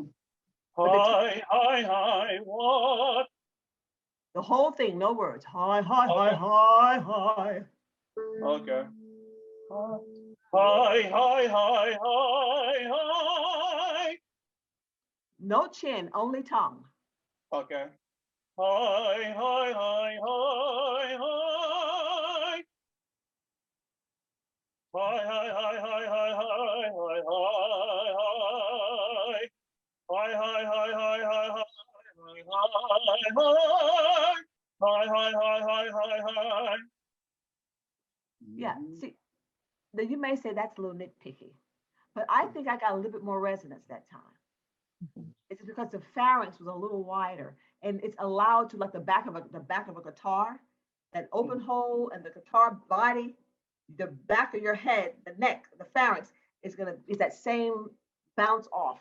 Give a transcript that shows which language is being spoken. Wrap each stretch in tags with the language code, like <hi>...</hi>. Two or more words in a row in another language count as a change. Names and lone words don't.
<en>High, high, high, what? The whole thing, no words. High, high, high, high, high. Okay. High, high, high, high, high. No chin, only tongue. Okay. Hi, hi, hi, hi, hi. Hi, hi, hi, hi, hi, hi, hi, hi. Hi, hi, hi, hi, hi, hi, hi, hi. Hi, hi, hi, hi, hi, hi. Yeah, see, now you may say that's a little nitpicky, but I think I got a little bit more resonance that time. It's because the pharynx was a little wider, and it's allowed to, like the back of a guitar, that open hole and the guitar body, the back of your head, the neck, the pharynx is that same bounce off.</en>